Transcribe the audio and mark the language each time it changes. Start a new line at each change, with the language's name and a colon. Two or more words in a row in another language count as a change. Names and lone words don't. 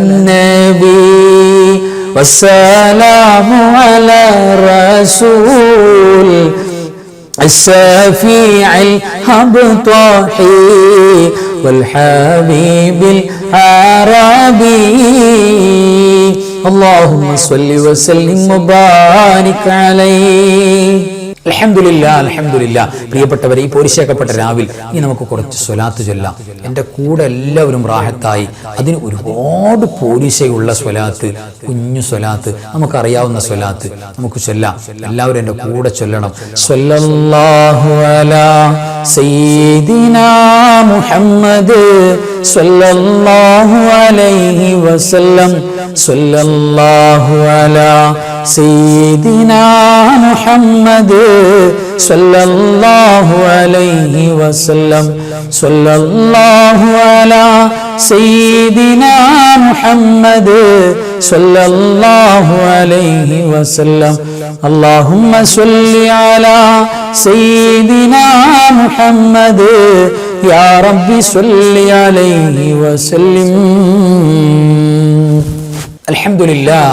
Arabic: النبي والسلام على الرسول الشفيع الأبطحي والحبيب العربي اللهم صل وسلم وبارك عليه. الحمد لله.
Malayalam: പ്രിയപ്പെട്ടവരെ, ഈ പോരിശേക്കപ്പെട്ട രാവിൽ ഇനി നമുക്ക് കുറച്ച് സ്വലാത്ത് ചൊല്ലാം. എൻ്റെ കൂടെ എല്ലാവരും റാഹത്തായി. അതിന് ഒരുപാട് പോരിശയുള്ള സ്വലാത്ത്, കുഞ്ഞു സ്വലാത്ത്, നമുക്കറിയാവുന്ന സ്വലാത്ത് നമുക്ക് ചൊല്ലാം. എല്ലാവരും എൻ്റെ കൂടെ ചൊല്ലണം.
Arabic: صلى الله على سيدنا محمد صلى الله عليه وسلم صلى الله على سيدنا محمد صلى الله عليه وسلم صلى الله على سيدنا محمد صلى الله عليه وسلم. اللهم صل على سيدنا محمد يا ربي صل عليه وسلم. الحمد لله.